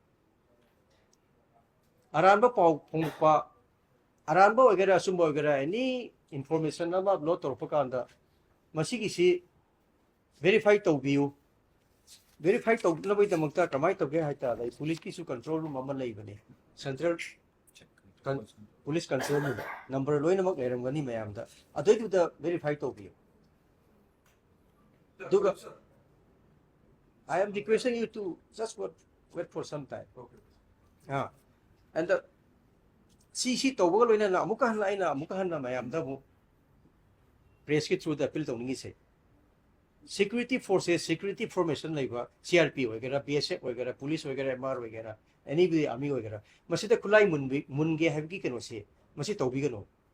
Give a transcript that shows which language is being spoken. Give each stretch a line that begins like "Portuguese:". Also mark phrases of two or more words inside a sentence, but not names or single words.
Manipuri: ꯑꯔꯥꯟꯕ ꯄꯥꯎ ꯐꯣꯡꯗꯣꯛꯄ ꯑꯔꯥꯟꯕ ꯑꯣꯏꯒꯦꯔꯥ ꯑꯆꯨꯝꯕ ꯑꯣꯏꯒꯦꯔꯥ
English: any information
Manipuri: ꯑꯃ ꯂꯣꯗ ꯇꯧꯔꯛꯄ ꯀꯥꯟꯗ ꯃꯁꯤꯒꯤꯁꯤ ꯚꯦꯔꯤꯐꯥꯏ ꯇꯧꯕꯤꯌꯨ ꯚꯦꯔꯤꯐꯥꯏ ꯇꯧꯅꯕꯒꯤꯗꯃꯛꯇ ꯀꯃꯥꯏꯅ ꯇꯧꯒꯦ ꯍꯥꯏ ꯇꯥꯔꯗ ꯄꯨꯂꯤꯁꯀꯤꯁꯨ
English: control room
Manipuri: ꯑꯃ ꯂꯩꯕꯅꯤ
English: central police control room number
Manipuri: ꯂꯣꯏꯅꯃꯛ ꯂꯩꯔꯝꯒꯅꯤ ꯃꯌꯥꯝꯗ ꯑꯗꯨꯏꯗꯨꯗ ꯚꯦꯔꯤꯐꯥꯏ ꯇꯧꯕꯤꯌꯨ ꯑꯗꯨꯒ
English: Sir. I am requesting you to just wait for some time. Okay.
Manipuri: And ꯁꯤ ꯇꯧꯕꯒ ꯂꯣꯏꯅꯅ ꯑꯃꯨꯛꯀ ꯍꯟꯅ ꯑꯩꯅ ꯑꯃꯨꯛꯀ ꯍꯟꯅ ꯃꯌꯥꯝꯗ ꯑꯃꯨꯛ ꯄ꯭ꯔꯦꯁꯀꯤ ꯊ꯭ꯔꯨꯗ ꯑꯄꯤꯜ ꯇꯧꯅꯤꯡꯉꯤꯁꯦ
English: security forces security formation
Manipuri: ꯂꯩꯕ CRP ꯑꯣꯏꯒꯦꯔꯥ BSF ꯑꯣꯏꯒꯦꯔꯥ ꯄꯨꯂꯤꯁ ꯑꯣꯏꯒꯦꯔꯥ MR ꯑꯣꯏꯒꯦꯔꯥ
English: anybody army
Manipuri: ꯑꯣꯏꯒꯦꯔꯥ ꯃꯁꯤꯗ ꯈꯨꯠꯂꯥꯏ ꯃꯨꯟꯒꯦ ꯍꯥꯏꯕꯒꯤ ꯀꯩꯅꯣꯁꯦ ꯃꯁꯤ ꯇꯧꯕꯤꯒꯅꯨ